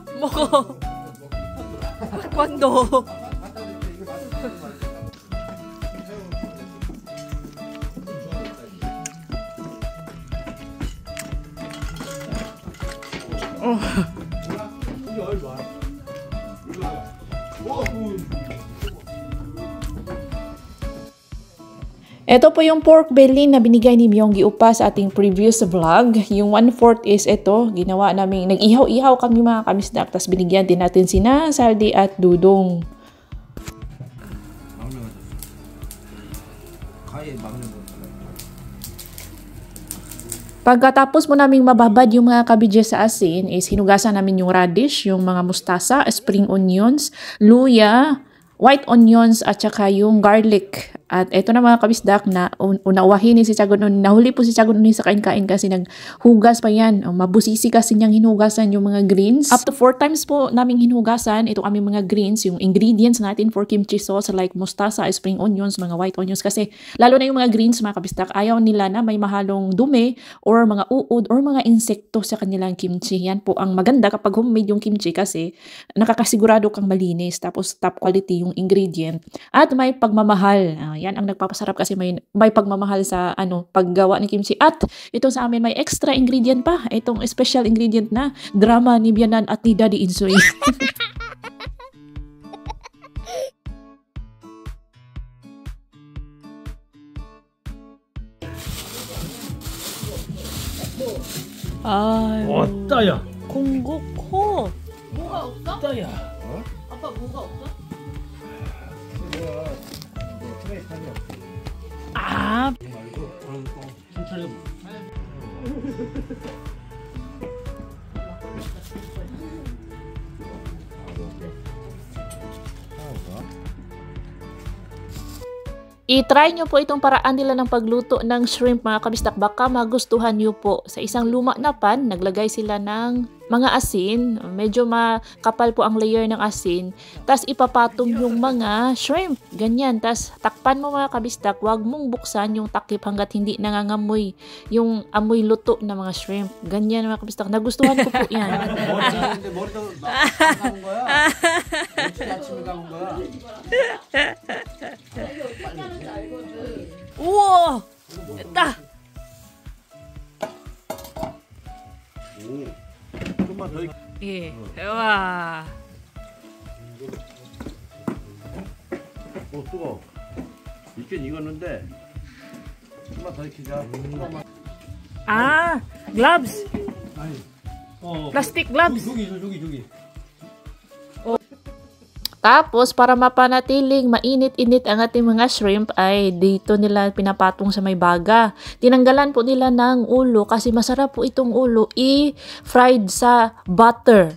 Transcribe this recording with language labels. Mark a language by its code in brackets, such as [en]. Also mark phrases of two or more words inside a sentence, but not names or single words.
[ko] 먹어. Kwando? 갖다 줄게. 이거 맛있어. 이게 얼마? [tl] Ito po yung [en] pork belly [tl] na binigay ni Myonggi Upa sa ating [en] previous vlog. [tl] Yung 1/4 is ito. Ginawa namin, nag-ihaw-ihaw kami mga kamisdak. Tapos binigyan din natin sina Saldi at Dudong. [ko] 가위 막는 거. [tl] Pagkatapos mo naming mababad yung mga kabidjes sa asin, is hinugasan namin yung radish, yung mga mustasa, [en] spring onions, [tl] luya, [en] white onions, [tl] at saka yung garlic. At eto na mga kabisdak na unawahin ni si Tiago Oni. Nahuli po si Tiago Oni sa kain-kain kasi naghugas pa yan. Mabusisi kasi niyang hinugasan yung mga greens. [en] Up to 4 times [tl] po naming hinugasan ito aming mga greens, yung ingredients natin [en] for kimchi sauce [tl] like mustasa, [en] spring onions, [tl] mga [en] white onions. [tl] Kasi lalo na yung mga greens mga kabisdak, ayaw nila na may mahalong dumi or mga uod or mga insekto sa kanilang kimchi. Yan po ang maganda kapag homemade yung kimchi kasi nakakasigurado kang malinis. Tapos [en] top quality [tl] yung ingredient. At may pagmamahal. Yan ang nagpapasarap kasi may pagmamahal sa paggawa ng kimchi. At ito sa amin may extra ingredient pa. Itong [en] special ingredient [tl] na drama ni Bianan at ni Daddy Insoy. [ko] 아, 왔다야. 공국호. 뭐가 없어? 왔다야. 아빠 뭐가 없어? 아, 천천히. [tl] I-try nyo po itong paraan nila ng pagluto ng shrimp mga kabistak. Baka magustuhan nyo po. Sa isang luma na pan, naglagay sila ng mga asin. Medyo makapal po ang layer ng asin. Tapos ipapatong yung mga shrimp. Ganyan. Tapos takpan mo mga kabistak. Huwag mong buksan yung takip hanggat hindi nangangamoy yung amoy luto ng mga shrimp. Ganyan mga kabistak. Nagustuhan ko po yan. [ko] 근데 머리도 감은 거야. 며칠 아침에 감은 거야. 우와! 됐다! 좀만 더. 예. 와. 뜨거. 익긴 익었는데 좀만 더 익히자. [en] Ah, gloves. [ko] 아니. [en] Plastic gloves. [ko] 저기. [tl] Tapos, para mapanatiling mainit-init ang ating mga shrimp, ay dito nila pinapatong sa may baga. Tinanggalan po nila ng ulo kasi masarap po itong ulo i-fried sa butter.